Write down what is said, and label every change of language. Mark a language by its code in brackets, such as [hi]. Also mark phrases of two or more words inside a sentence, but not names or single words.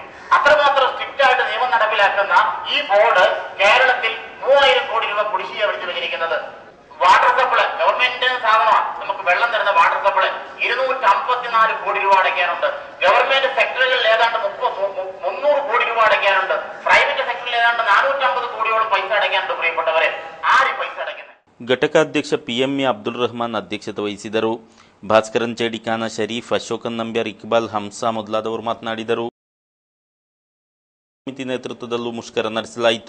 [ml] അത്രമാത്രം സ്ട്രിക്റ്റ് ആയിട്ട് നിയമം നടപ്പിലാക്കുന്ന ഈ ബോർഡ് കേരളത്തിൽ 3000 കോടി രൂപ കുടിശ്ശിക പിടിച്ചു വെച്ചിരിക്കുന്നത്. [en] water supply [ml] ഗവൺമെന്റിന്റെ സാധനമാണ്. നമുക്ക് വെള്ളം തരുന്ന [en] water supply [ml] 254 കോടി രൂപ അടയ്ക്കാനുണ്ട്. ഗവൺമെന്റ് സെക്ടറുകളിൽ ഏതാണ്ട് 300 കോടി രൂപ അടയ്ക്കാനുണ്ട്. പ്രൈവറ്റ് സെക്ടറിൽ ഏതാണ്ട് 450 കോടിയോളം പൈസ അടയ്ക്കാനുണ്ട്. പ്രിയപ്പെട്ടവരെ, ആര് പൈസ അടയ്ക്കുന്നത്? [kn] ಘಟಕಾಧ್ಯಕ್ಷ PMA ಅಬ್ದುಲ್ ರಹಮಾನ್ ಅಧ್ಯಕ್ಷತೆ ವಹಿಸಿದರು. ಭಾಸ್ಕರನ್ ಚೇಡಿಕಾನ, ಶರೀಫ್, ಅಶೋಕನ್ ನಂಬ್ಯಾರ್, ಇಕ್ಬಾಲ್, ಹಂಸಾ ಮೊದಲಾದವರು ಮಾತನಾಡಿದರು. ಸಮಿತಿ ನೇತೃತ್ವದಲ್ಲೂ ಮುಷ್ಕರ ನಡೆಸಲಾಯಿತು.